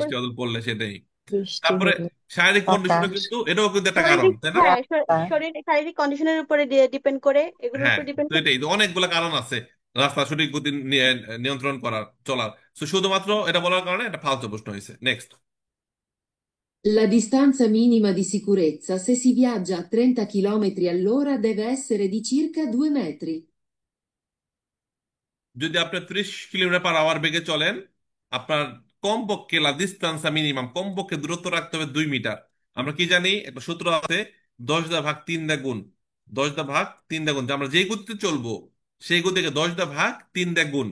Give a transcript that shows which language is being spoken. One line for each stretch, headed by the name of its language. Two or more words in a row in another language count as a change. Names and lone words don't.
Bangla: বৃষ্টি বাদল পড়লে সেটাই। বৃষ্টি তারপরে হলে শারীরিক কন্ডিশনও বাতাস। কিন্তু, এটাও কিন্তু একটা কারণ, শারীরিক, তাই না? হ্যাঁ, রাস্তা। শারীরিক কন্ডিশনের উপরে ডিপেন্ড করে, এগুলোর হ্যাঁ, উপর ডিপেন্ড তো করে। এটাই তো, অনেকগুলো কারণ আছে রাস্তা সঠিক গতি নিয়ন্ত্রণ করার, চলার। তো শুধুমাত্র এটা বলার কারণে এটা ফালতু প্রশ্ন হয়েছে। নেক্সট।
Italian: La distanza minima di sicurezza se si viaggia a 30 km all'ora deve essere di circa 2 metri.
Bangla: যদি আপনি 30 কিলোমিটার
English: per hour
Bangla: বেগে চলেন, আপনার কমপক্ষে
Italian: la distanza minima,
Bangla: কমপক্ষে দূরত্ব রাখতে হবে 2 মিটার। আমরা কি জানি, একটা সূত্র আছে, 10 দা ভাগ 3 দা গুণ। 10 দা ভাগ 3 দা গুণ, যে আমরা যেই গতিতে চলবো সেই গতিকে 10 দা ভাগ 3 দা গুণ।